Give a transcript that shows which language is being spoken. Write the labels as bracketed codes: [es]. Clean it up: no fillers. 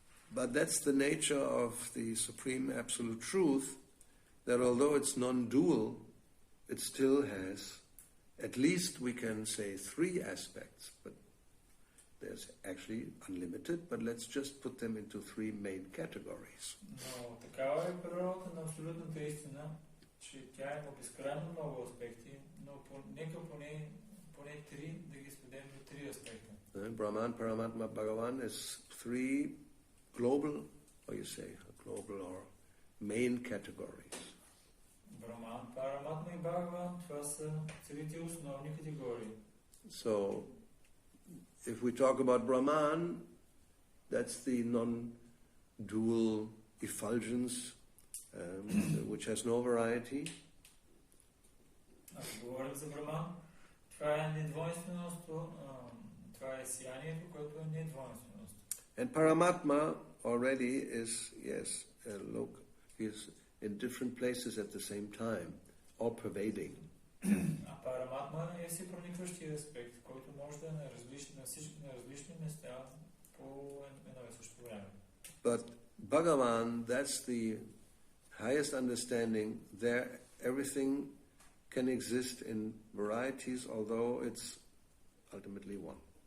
[en] But that's the nature of the supreme absolute truth, that although it's non-dual, it still has, at least we can say, three aspects, but there's actually unlimited, but let's just put them into three main categories. [bg] Но такава е природата на абсолютната истина, че тя има безкрайно много аспекти, но нека поне три да ги сведем до три аспекта. [en] Brahman, Paramatma, Bhagavan is three global, or you say, global or main categories. [bg] Brahman, Paramatma и Bhagavan, това са трите основни категории. [en] So, if we talk about Brahman, that's the non-dual effulgence, which has no variety. [bg] Ако говорим за Брахман, това е недвойствеността, това е сиянието, което е недвойственост. [en] And Paramatma already is, yes, is in different places at the same time, all pervading. [bg] А Параматма е всепроникващия аспект, който може да е на различни места по едно и също време. [en] But Bhagavan, that's the highest understanding. There, everything can exist in varieties, although it's ultimately one.